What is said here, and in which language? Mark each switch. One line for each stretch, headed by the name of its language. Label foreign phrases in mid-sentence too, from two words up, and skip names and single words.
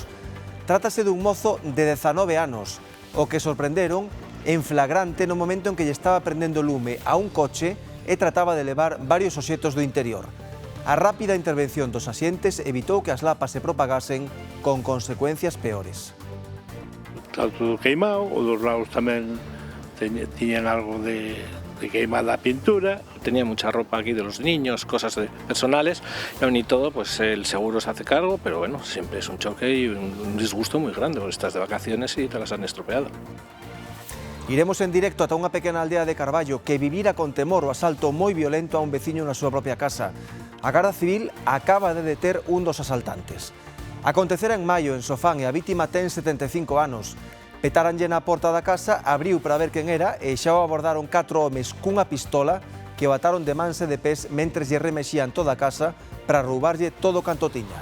Galician: Trátase dun mozo de 19 anos, o que sorprenderon en flagrante no momento en que lle estaba prendendo lume a un coche e trataba de levar varios obxetos do interior. A rápida intervención dos axentes evitou que as lapas se propagasen con consecuencias peores. Está todo queimado, os dos lados tamén tiñan algo de queimada a pintura.
Spanish: Tenía mucha ropa aquí de los niños, cosas personales, y aún y todo, pues el seguro se hace cargo, pero bueno, siempre es un choque y un disgusto muy grande, porque estás de vacaciones y te las han estropeado.
Galician: Iremos en directo ata unha pequena aldea de Carballo que vivira con temor o asalto moi violento a un veciño na súa propia casa. A Garda Civil acaba de deter un dos asaltantes. Acontecera en maio en Sofán e a vítima ten 75 anos. Petáranlle na porta da casa, abriu para ver quen era e xa o abordaron 4 homes cunha pistola que o ataron de mans e de pés mentres lle remexían toda a casa para roubarlle todo canto tiña.